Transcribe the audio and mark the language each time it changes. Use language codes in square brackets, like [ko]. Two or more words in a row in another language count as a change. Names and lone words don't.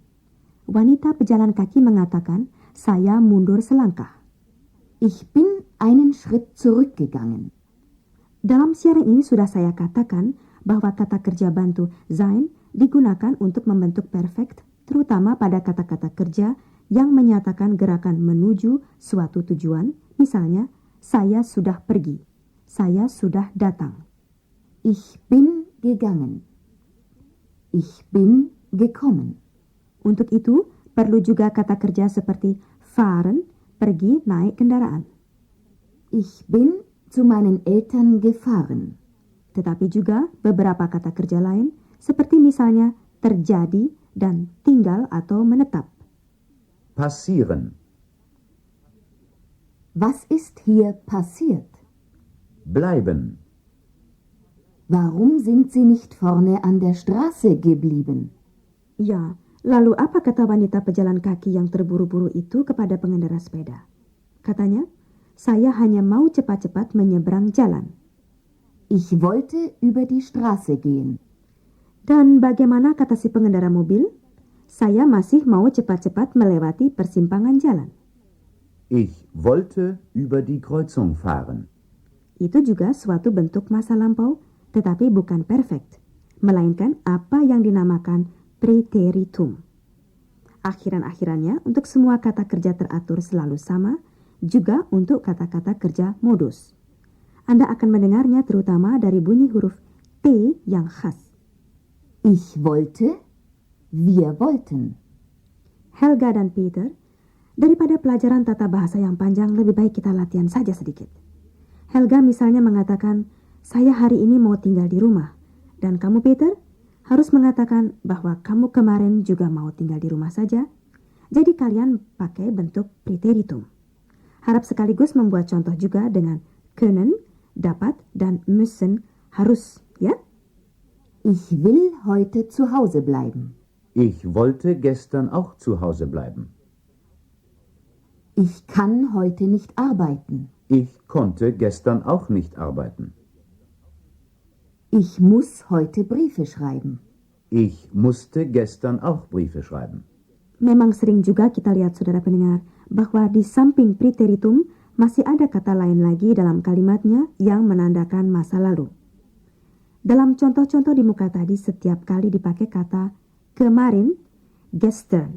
[id] Wanita pejalan kaki mengatakan, saya mundur selangkah. [de] Ich bin einen Schritt zurückgegangen. [id] Dalam siaran ini sudah saya katakan bahwa kata kerja bantu sein digunakan untuk membentuk perfect, terutama pada kata-kata kerja yang menyatakan gerakan menuju suatu tujuan, misalnya, saya sudah pergi, saya sudah datang. [de] Ich bin gegangen. Ich bin gekommen. [id] Untuk itu, perlu juga kata kerja seperti fahren, pergi naik kendaraan. [de] Ich bin zu meinen Eltern gefahren. [id] Tetapi juga beberapa kata kerja lain, seperti misalnya terjadi dan tinggal atau menetap. [de] Passieren. Was ist hier passiert? Bleiben. Warum sind Sie nicht vorne an der Straße geblieben? [id] Ya, lalu apa kata wanita pejalan kaki yang terburu-buru itu kepada pengendara sepeda? Katanya, saya hanya mau cepat-cepat menyeberang jalan. [de] Ich wollte über die Straße gehen. [id] Dan bagaimana kata si pengendara mobil? Saya masih mau cepat-cepat melewati persimpangan jalan. [de] Ich wollte über die Kreuzung fahren. [id] Itu juga suatu bentuk masa lampau, tetapi bukan perfect, melainkan apa yang dinamakan preteritum. Akhiran-akhirannya untuk semua kata kerja teratur selalu sama, juga untuk kata-kata kerja modus. Anda akan mendengarnya terutama dari bunyi huruf T yang khas. [de] Ich wollte, wir wollten. [id] Helga dan Peter, daripada pelajaran tata bahasa yang panjang, lebih baik kita latihan saja sedikit. Helga misalnya mengatakan, saya hari ini mau tinggal di rumah. Dan kamu Peter, harus mengatakan bahwa kamu kemarin juga mau tinggal di rumah saja. Jadi kalian pakai bentuk preteritum. Harap sekaligus membuat contoh juga dengan können, dapat, dan müssen, harus, ya? [de] Ich will heute zu Hause bleiben. Ich wollte gestern auch zu Hause bleiben. Ich kann heute nicht arbeiten. Ich konnte gestern auch nicht arbeiten. Ich muss heute Briefe schreiben. Ich musste gestern auch Briefe schreiben. [id] Memang sering juga kita lihat, saudara pendengar, bahwa di samping preteritum masih ada kata lain lagi dalam kalimatnya yang menandakan masa lalu. Dalam contoh-contoh di muka tadi setiap kali dipakai kata kemarin, gestern.